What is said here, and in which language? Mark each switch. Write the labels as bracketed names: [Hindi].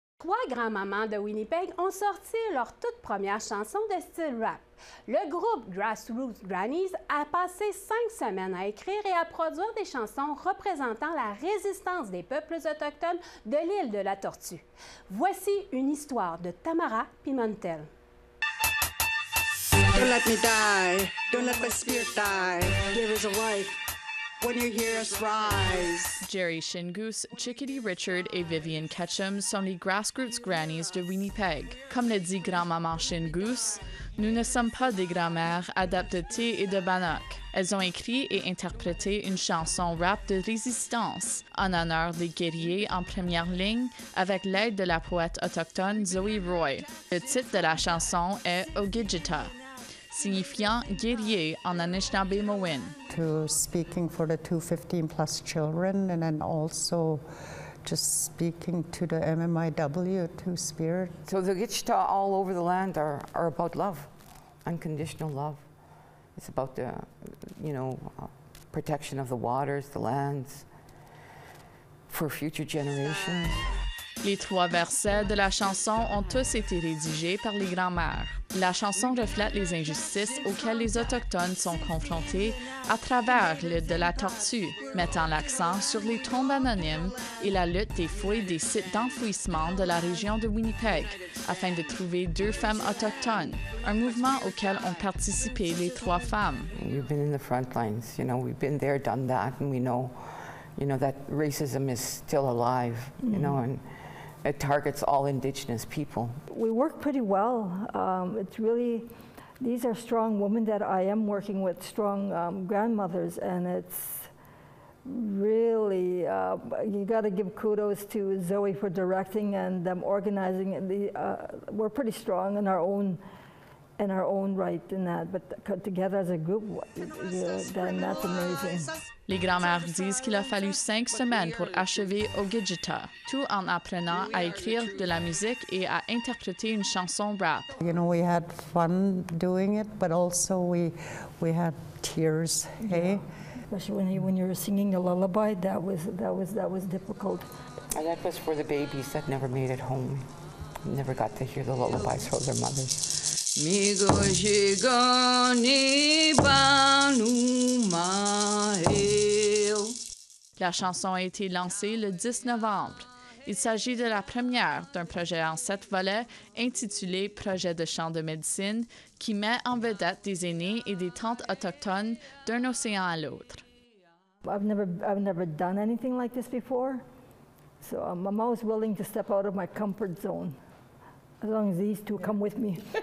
[French] 3 grands-mamans de Winnipeg ont sorti leur toute première chanson de style rap. Le groupe Grassroots Grannies a passé 5 semaines à écrire et à produire des chansons représentant la résistance des peuples autochtones de l'île de la Tortue. Voici une histoire de Tamara Pimentel. [English] Don't let me die, don't let my spirit die. There is a life when you hear us rise. [French] Jerry Shingoose, Chickadee Richard et Vivian Ketchum sont les Grassroots Grannies de Winnipeg. Comme le dit grand-maman Shingoose, nous ne sommes pas des grand-mères adeptes de thé et de bannock. Elles ont écrit et interprété une chanson rap de résistance en honneur des guerriers en première ligne avec l'aide de la poète autochtone Zoe Roy. Le titre de la chanson est Ogijita, signifiant guerrier en Anishinaabe-Mowin. [English] To speaking for the 215 plus children and then also just speaking to the MMIW, to Spirit. So the Gitchta all over the land are about love, unconditional love. It's about the, protection of the waters, the lands, for future generations. [French] Les 3 versets de la chanson ont tous été rédigés par les grands-mères. La chanson reflète les injustices auxquelles les Autochtones sont confrontés à travers l'île de la Tortue, mettant l'accent sur les tombes anonymes et la lutte des fouilles des sites d'enfouissement de la région de Winnipeg, afin de trouver 2 femmes autochtones, un mouvement auquel ont participé les 3 femmes. [English] We've been in the front lines, we've been there, done that, and we know, that racism is still alive, and it targets all Indigenous people. We work pretty well. It's really, these are strong women that I am working with, strong grandmothers, and it's really, you got to give kudos to Zoe for directing and them organizing. We're pretty strong in our own right in that, but together as a group, then that's amazing. [French] Les grands-mères disent qu'il a fallu 5 semaines pour achever Ogijita, tout en apprenant à écrire de la musique et à interpréter une chanson rap. [English] We had fun doing it, but also we had tears. Hey, especially when you were singing the lullaby, that was difficult. And that was for the babies that never made it home, never got to hear the lullabies from their mothers. [French] La chanson a été lancée le 10 novembre. Il s'agit de la première d'un projet en 7 volets intitulé « Projet de chant de médecine » qui met en vedette des aînés et des tantes autochtones d'un océan à l'autre. [English] I've never done anything like this before, so I'm always willing to step out of my comfort zone. As long as these 2 come with me.